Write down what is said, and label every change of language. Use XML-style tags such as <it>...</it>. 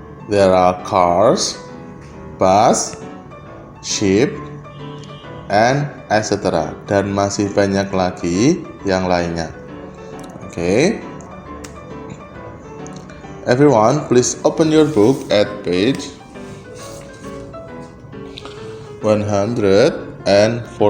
<en>There are cars, bus, ship, and etc.</en> <id>Dan masih banyak lagi yang lainnya.</id> <en>Okay. Everyone, please open your book at page 145.</en>